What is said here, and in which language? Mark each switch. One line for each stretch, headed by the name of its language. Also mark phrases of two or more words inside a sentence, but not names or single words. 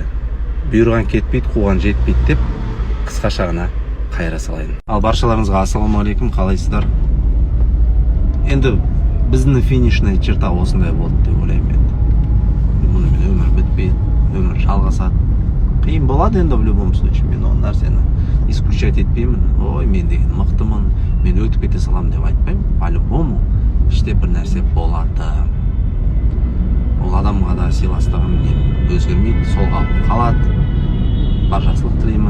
Kazakh: Бұйырған кетпейді, қуған жетпейді деп қысқаша ғана қайыра салайын. Ал баршаларыңызға ассалаумағалейкум, қалайсыздар? Енді біздің
Russian: финишный черта
Kazakh: осындай болды деп ойлаймын енді. Мұнымен өмір бітпейді, өмір жалғасады. Қиын болады енді
Russian: в любом случае.
Kazakh: Мен ол нәрсені исключать етпеймін. Ой, мен деген мықтымын, мен өтіп кете саламын деп айтпаймын. По-любому іште бір нәрсе болады. Ол адамға да сыйластығым өзгермейді, сол қалып қалады. Баршашылық тілеймін.